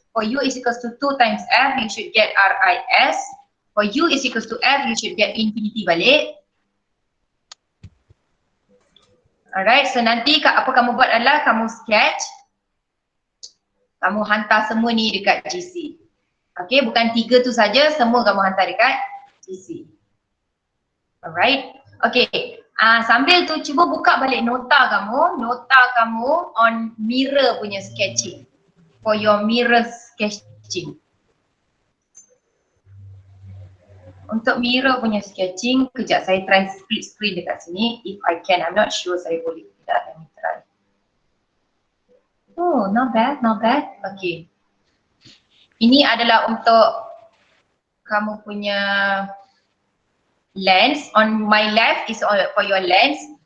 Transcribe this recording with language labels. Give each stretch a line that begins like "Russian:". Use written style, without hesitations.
English: For U is equals to 2 times F, you should get RIS. For U is equals to F, you should get infinity balik.
Malay: Alright, so nanti apa kamu buat adalah kamu sketch. Kamu hantar semua ni dekat GC. Okay, bukan 3 tu saja, semua kamu hantar dekat GC. Alright, okay. Sambil tu cuba buka balik nota kamu
English: on mirror
Malay: punya sketching.
English: For your mirror sketching.
Malay: Untuk mirror punya sketching, kejap saya try split screen dekat sini.
English: If I can, I'm not sure
Malay: saya boleh tidak.
English: Let me try. Oh, not bad, not bad. Okay.
Malay: Ini adalah untuk kamu punya lens.
English: On my left is for your lens.